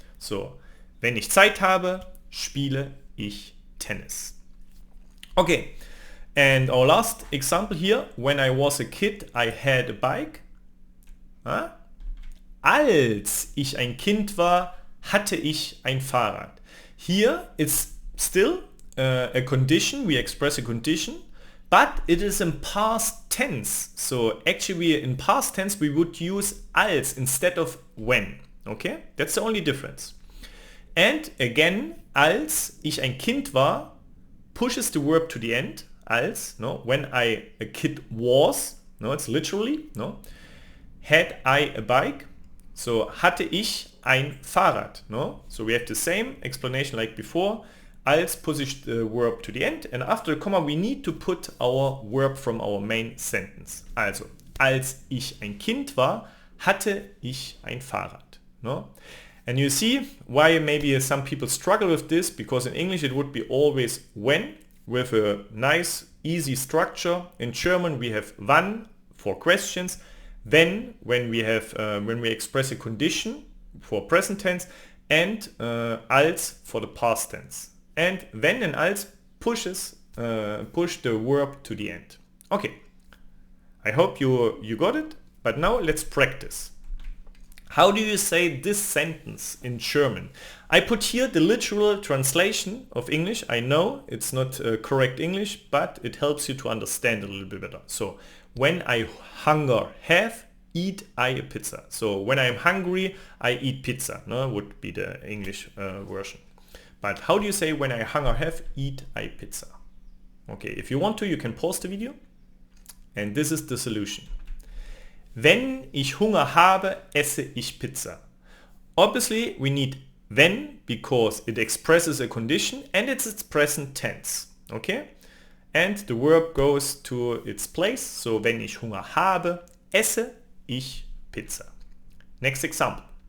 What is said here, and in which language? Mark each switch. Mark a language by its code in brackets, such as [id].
[de] So, wenn ich Zeit habe, spiele ich Tennis. [en] Okay, and our last example here, when I was a kid, I had a bike. [de] Als ich ein Kind war, hatte ich ein Fahrrad. [en] Here it's still a condition, we express a condition, but it is in past tense. So actually in past tense we would use als instead of when. Okay, that's the only difference. And again, [de] als ich ein Kind war [en] pushes the verb to the end. Als, no, when a kid was, no, it's literally, no. Had I a bike, so [de] hatte ich ein Fahrrad, [en] no. So we have the same explanation like before. Als pushes the verb to the end, and after the comma we need to put our verb from our main sentence. [de] Also, als ich ein Kind war, hatte ich ein Fahrrad. [en] No? And you see why maybe some people struggle with this, because in English it would be always when, with a nice easy structure. In German we have wann for questions, when we have when we express a condition for present tense, and als for the past tense. And wenn and als push the verb to the end. Okay, I hope you got it, but now let's practice. How do you say this sentence in German? I put here the literal translation of English. I know it's not correct English, but it helps you to understand a little bit better. So, when I hunger have, eat I a pizza. So, when I'm hungry, I eat pizza. No, would be the English version. But how do you say when I hunger have, eat I pizza? Okay, if you want to, you can pause the video. And this is the solution. [de] Wenn ich Hunger habe, esse ich Pizza. [en] Obviously, we need wenn because it expresses a condition and it's its present tense. Okay? And the verb goes to its place. So, [de] wenn ich Hunger habe, esse ich Pizza. [en] Next example.